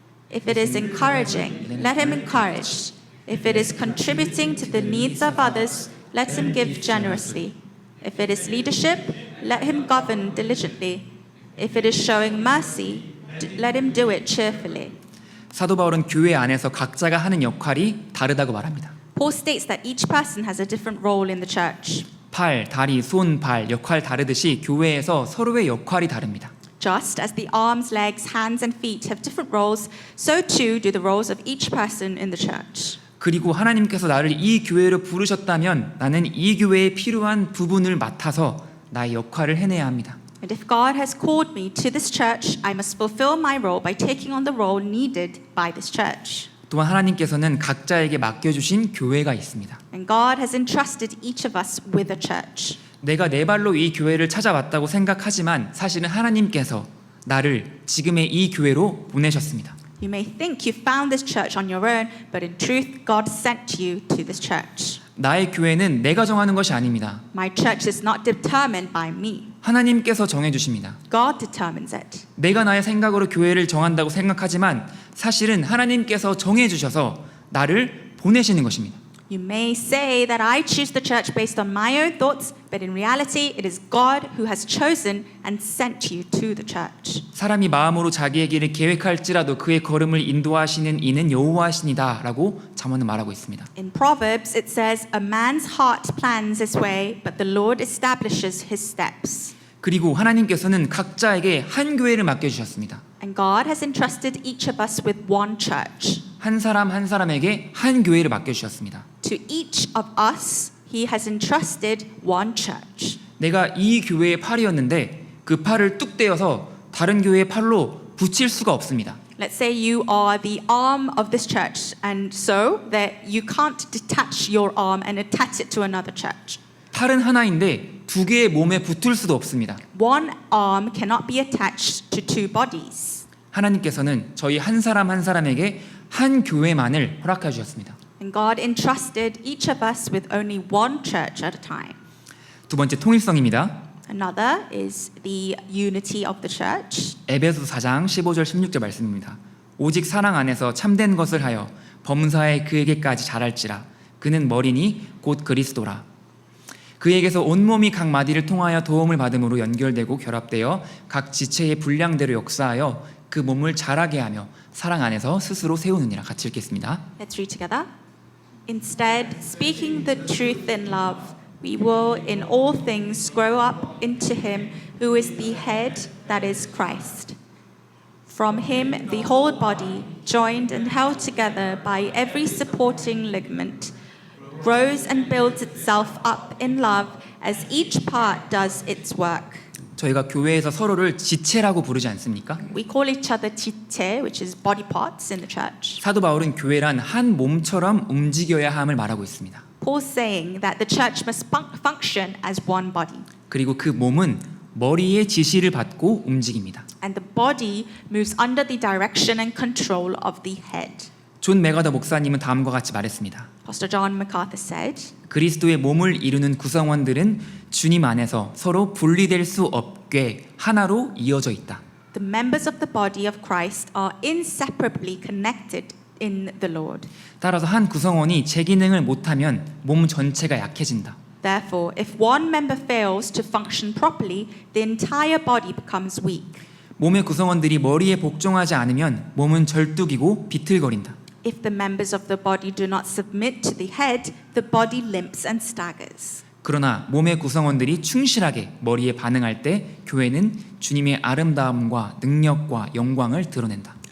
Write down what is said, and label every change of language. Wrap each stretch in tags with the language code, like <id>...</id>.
<en>If it is encouraging, let him encourage. If it is contributing to the needs of others, let him give generously. If it is leadership, let him govern diligently. If it is showing mercy, let him do it cheerfully.</en> <ko>사도 바울은 교회 안에서 각자가 하는 역할이 다르다고 말합니다.</ko> <en>Paul states that each person has a different role in the church.</en> <ko>팔, 다리, 손, 발 역할 다르듯이 교회에서 서로의 역할이 다릅니다.</ko> <en>Just as the arms, legs, hands, and feet have different roles, so too do the roles of each person in the church.</en> <ko>그리고 하나님께서 나를 이 교회로 부르셨다면 나는 이 교회에 필요한 부분을 맡아서 나의 역할을 해내야 합니다.</ko> <en>And if God has called me to this church, I must fulfill my role by taking on the role needed by this church.</en> <ko>또한 하나님께서는 각자에게 맡겨주신 교회가 있습니다.</ko> <en>And God has entrusted each of us with a church.</en> <ko>내가 내 발로 이 교회를 찾아왔다고 생각하지만 사실은 하나님께서 나를 지금의 이 교회로 보내셨습니다.</ko> <en>You may think you found this church on your own, but in truth, God sent you to this church.</en> <ko>나의 교회는 내가 정하는 것이 아닙니다.</ko> <en>My church is not determined by me.</en> <ko>하나님께서 정해주십니다.</ko> <en>God determines it.</en> <ko>내가 나의 생각으로 교회를 정한다고 생각하지만 사실은 하나님께서 정해주셔서 나를 보내시는 것입니다.</ko> <en>You may say that I choose the church based on my own thoughts, but in reality, it is God who has chosen and sent you to the church.</en> <ko>사람이 마음으로 자기의 길을 계획할지라도 그의 걸음을 인도하시는 이는 여호와시니다라고 잠언은 말하고 있습니다.</ko> <en>In Proverbs, it says, "A man's heart plans his way, but the Lord establishes his steps."</en> <ko>그리고 하나님께서는 각자에게 한 교회를 맡겨주셨습니다.</ko> <en>And God has entrusted each of us with one church.</en> <ko>한 사람 한 사람에게 한 교회를 맡겨주셨습니다.</ko> <en>To each of us, He has entrusted one church.</en> <ko>내가 이 교회의 팔이었는데 그 팔을 뚝 떼어서 다른 교회의 팔로 붙일 수가 없습니다.</ko> <en>Let's say you are the arm of this church, and so that you can't detach your arm and attach it to another church.</en> <ko>팔은 하나인데 두 개의 몸에 붙을 수도 없습니다.</ko> <en>One arm cannot be attached to two bodies.</en> <ko>하나님께서는 저희 한 사람 한 사람에게 한 교회만을 허락해 주셨습니다.</ko> <en>And God entrusted each of us with only one church at a time.</en> <ko>두 번째 통일성입니다.</ko> <en>Another is the unity of the church.</en> <ko>에베소서 4장 15절 16절 말씀입니다. 오직 사랑 안에서 참된 것을 하여 범사에 그에게까지 자랄지라. 그는 머리니 곧 그리스도라. 그에게서 온몸이 각 마디를 통하여 도움을 받음으로 연결되고 결합되어 각 지체의 분량대로 역사하여 그 몸을 자라게 하며 사랑 안에서 스스로 세우느니라. 같이 읽겠습니다.</ko> <en>Let's read together. Instead, speaking the truth in love, we will in all things grow up into him who is the head, that is Christ. From him, the whole body, joined and held together by every supporting ligament, grows and builds itself up in love as each part does its work.</en> <ko>저희가 교회에서 서로를 지체라고 부르지 않습니까?</ko> <en>We call each other 지체, which is body parts in the church.</en> <ko>사도 바울은 교회란 한 몸처럼 움직여야 함을 말하고 있습니다.</ko> <en>Paul's saying that the church must function as one body.</en> <ko>그리고 그 몸은 머리의 지시를 받고 움직입니다.</ko> <en>And the body moves under the direction and control of the head.</en> <ko>존 맥아더 목사님은 다음과 같이 말했습니다.</ko> <en>Pastor John MacArthur said,</en> <ko>그리스도의 몸을 이루는 구성원들은 주님 안에서 서로 분리될 수 없게 하나로 이어져 있다.</ko> <en>The members of the body of Christ are inseparably connected in the Lord.</en> <ko>따라서 한 구성원이 제 기능을 못하면 몸 전체가 약해진다.</ko> <en>Therefore, if one member fails to function properly, the entire body becomes weak.</en> <ko>몸의 구성원들이 머리에 복종하지 않으면 몸은 절뚝이고 비틀거린다.</ko> <en>If the members of the body do not submit to the head, the body limps and staggers.</en> <ko>그러나 몸의 구성원들이 충실하게 머리에 반응할 때 교회는 주님의 아름다움과 능력과 영광을 드러낸다.</ko>